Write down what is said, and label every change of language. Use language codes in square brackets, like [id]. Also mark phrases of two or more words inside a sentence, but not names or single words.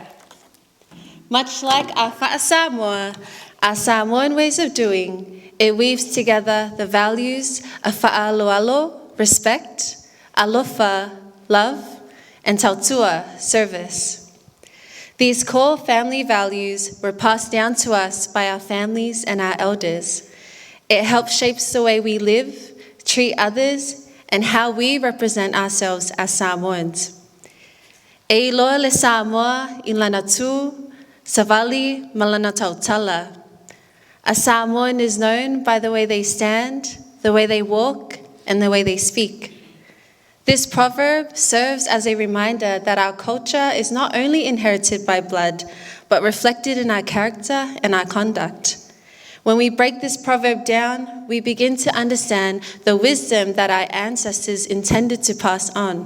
[en] Much like our [sm] Fa'a Samoa, [en] our Samoan ways of doing, it weaves together the values of fa'aloalo, respect, alofa, love, and tautua, service. These core family values were passed down to us by our families and our elders. It helps shape the way we live, treat others, and how we represent ourselves as Samoans. [sm] E loa le Samoa I lana tū, savali malana tautala. [en] A Samoan is known by the way they stand, the way they walk, and the way they speak. This proverb serves as a reminder that our culture is not only inherited by blood, but reflected in our character and our conduct. When we break this proverb down, we begin to understand the wisdom that our ancestors intended to pass on.